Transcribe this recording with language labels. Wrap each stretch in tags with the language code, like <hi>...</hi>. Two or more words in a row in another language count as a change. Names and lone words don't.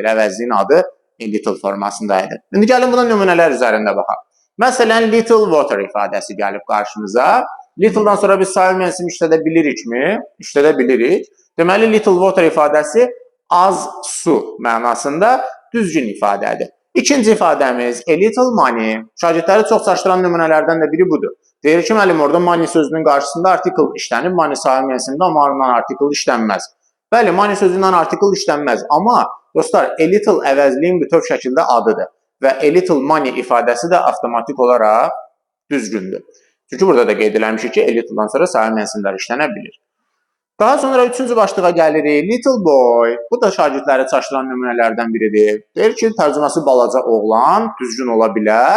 <az>Əvəzliyin adı</az> <en>a little</en> <az>formasındaydı. İndi gəlin buna nümunələr üzərində baxaq. Məsələn,</az> <en>little water</en> <az>ifadəsi gəlib qarşımıza. Little'dan sonra biz sayılmayan isim işlədə bilirikmi? İşlədə bilirik. Deməli,</az> <en>little water</en> <az>ifadəsi az su mənasında düzgün ifadədir. İkinci ifadəmiz</az> <en>a little money.</en> <az>Şagirdləri çox çaşdıran nümunələrdən də biri budur. Deyir ki, müəllim, orada money sözünün qarşısında article işlənib, money sayılmayan isimdə, amma ondan article işlənməz. Bəli, money sözündən article işlənməz, amma dostlar,</az> <en>a little</en> <az>əvəzliyin bütöv şəkildə adıdır və</az> <en>a little money</en> <az>ifadəsi də avtomatik olaraq düzgündür. Çünki burada da qeyd eləmişik ki,</az> <en>a little-</en> <az>dan sonra sayılmayan isimlər işlənə bilir. Daha sonra üçüncü başlığa gəlirik.</az> <en>Little boy.</en> <az>Bu da şagirdləri çaşdıran nümunələrdən biridir. Deyir ki, tərcüməsi balaca oğlan düzgün ola bilər.</az>